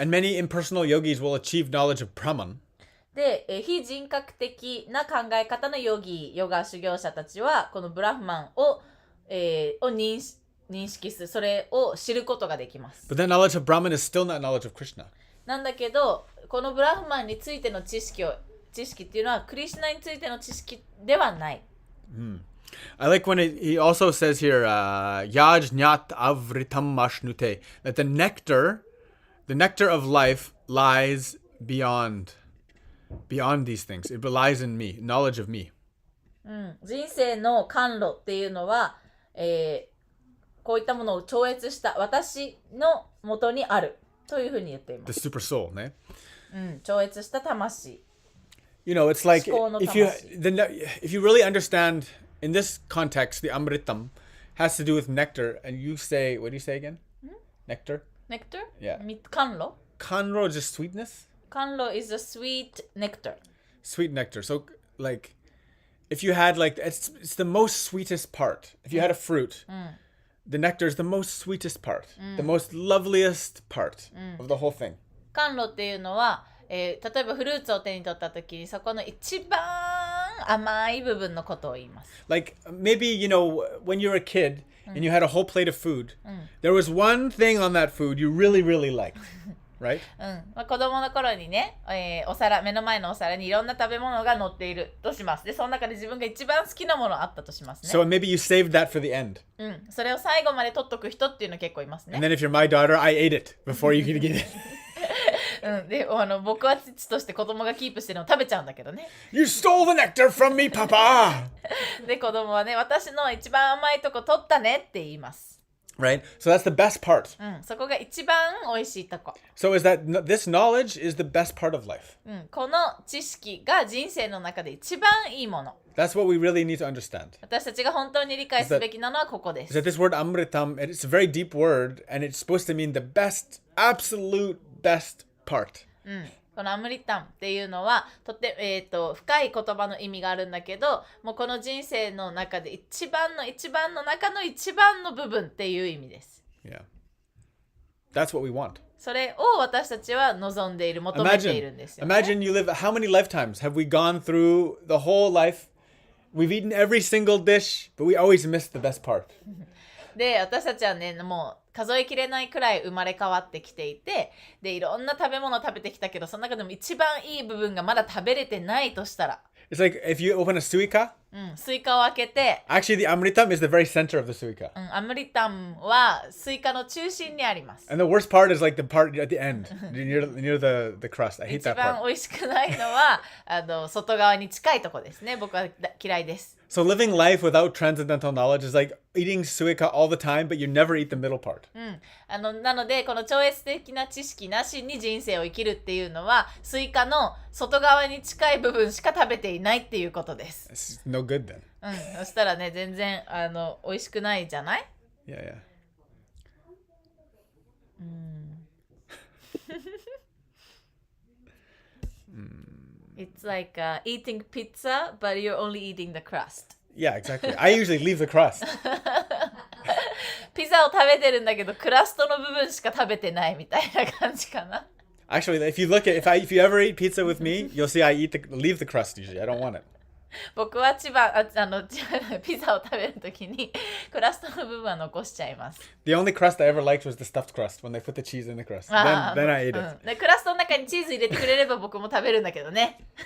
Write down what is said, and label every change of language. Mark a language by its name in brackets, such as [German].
[English] And many impersonal yogis will achieve knowledge of Brahman, [Japanese] で、非人格的な考え方のヨガ修行者たちはこのブラフマンを認識する、それを知ることができます。 [English] but that knowledge of Brahman is still not knowledge of Krishna. [Japanese] なんだけど、このブラフマンについての知識っていうのはクリシュナについての知識ではない。 [English] I like when he also says here, Yaj Nyat Avritam Mashnute, that the nectar of life lies beyond these things. It lies in me, knowledge of me. [Japanese] 人生の甘露っていうのは、こういったものを超越した私のもとにあるというふうに言っていま [English] The [Japanese] す。 [English] super soul, ne? [Japanese] 超越した魂。 [English] You know, it's like [Japanese] 思考の [English] if you really understand in this context, the Amritam has to do with nectar, and you say, what do you say again? Nectar? Nectar? Yeah. [Japanese] 甘露 [English] Kanro is just sweetness? 甘露 is a sweet nectar. Sweet nectar. So, like, if you had, like, it's the most sweetest part. If you had a fruit, the nectar is the most sweetest part, the most loveliest part of the whole thing. [Japanese] 甘露っていうのは、例えばフルーツを手に取った時にそこの一番甘い部分のことを言います。 [English] Like, maybe, you know, when you were a kid and you had a whole plate of food, there was one thing on that food you really, really liked, right? [Japanese] 子供の頃にね、目の前のお皿にいろんな食べ物が乗っているとします。で、その中で自分が一番好きなものあったとしますね。 [English] So maybe you saved that for the end. [Japanese] それを最後まで取っとく人っていうの結構いますね。 [English] And then if you're my daughter, I ate it before you could get it. [Japanese] で、僕は父として子供がキープしてるのを食べちゃうんだけどね。 [English] You stole the nectar from me, Papa! [Japanese] で、子供はね、私の一番甘いとこ取ったねって言います。 [English] Right? So that's the best part. [Japanese] そこが一番美味しいとこ。 [English] So is that this knowledge is the best part of life. [Japanese] この知識が人生の中で一番いいもの。 [English] That's what we really need to understand. [Japanese] 私たちが本当に理解すべきなのはここで [English] Is [Japanese] す。 [English] that this word amritam, it's a very deep word, and it's supposed to mean the best, absolute best part. [Japanese] このアムリタンっていうのは深い言葉の意味があるんだけど、もうこの人生の中で一番の中の一番の部分っていう意味です。 [English] Yeah. That's what we want. [Japanese] それを私たちは望んでいる、求めているんですよ、ね。 [English] Imagine you live, how many lifetimes have we gone through the whole life? We've eaten every single dish, but we always miss the best part. [Japanese] で、私たちはね、もう数えきれないくらい生まれ変わってきていて、で、いろんな食べ物を食べてきたけど、その中でも一番いい部分がまだ食べれてないとしたら、 [English] It's like if you open a suika, [Japanese] スイカを開けて、 [English] actually the amritam is the very center of the suika. [Japanese] アムリタンはスイカの中心にあります。 [English] And the worst part is like the part at the end, near the crust. I hate [Japanese] 一 [English] that [Japanese] 番 [English] part. [Japanese] 美味しくないのは外側に近いとこですね。僕は嫌いです。 [English] So living life without transcendental knowledge is like eating suika all the time, but you never eat the middle part. [Japanese] なのでこの超越的な知識なしに人生を生きるっていうのはスイカの外側に近い部分しか食べていないっていうことです。 [English] It's no good then. [Japanese] そしたらね、全然美味しくないじゃない？ [English] Yeah, yeah. It's like eating pizza, but you're only eating the crust. Yeah, exactly. I usually leave the crust. [Japanese] ピザを食べてるんだけどクラストの部分しか食べてないみたいな感じかな。 [English] Actually, if you ever eat pizza with me, you'll see I leave the crust usually. I don't want it. [Japanese] 僕はピザを食べるときにクラストの部分は残しちゃいます。 [English] The only crust I ever liked was the stuffed crust when they put the cheese in the crust. Then I ate it. [Japanese] でクラストの中にチーズ入れてくれれば僕も食べるんだけどね。